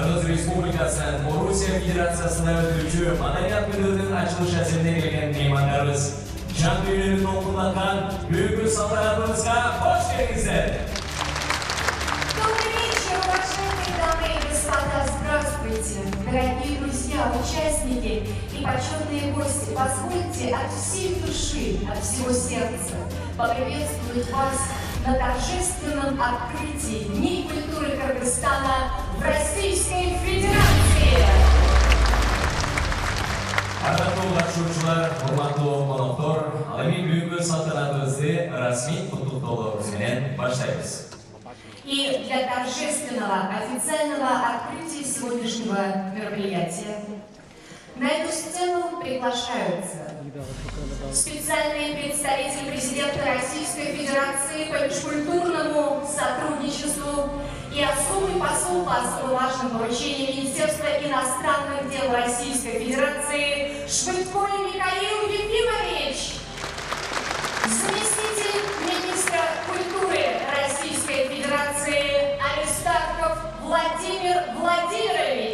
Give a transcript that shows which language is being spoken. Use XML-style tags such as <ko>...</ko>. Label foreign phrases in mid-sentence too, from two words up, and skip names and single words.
<ky>Республикасы, Орусия Федерациясында өтүүчү Маданият күнүнүн ачылыш рәсимине келген меймандарыбыз, жан дүйнөнүн окулаткан бүгүнкү салтанатыбызга кош келиңиздер.</ky> <ru>Добрый вечер, уважаемые дамы и господа, здравствуйте, дорогие друзья, участники и почетные гости. Позвольте от всей души, от всего сердца поприветствовать вас на торжественном открытии Дней культуры Кыргызстана в Российской Федерации.</ru> <ky>Ардактуу катышуучулар, урматтуу коноктор, ал эми бүгүнкү салтанатыбызды расмий куттуктоолорубуз менен баштайбыз.</ky> <ru>И для торжественного официального открытия сегодняшнего мероприятия на эту сцену приглашаются специальный представитель президента Российской Федерации по межкультурному сотрудничеству и особый посол по особо важным поручениям Министерства иностранных дел Российской Федерации Швыдко Михаил Ефимович, заместитель министра культуры Российской Федерации Аристархов Владимир Владимирович.</ru>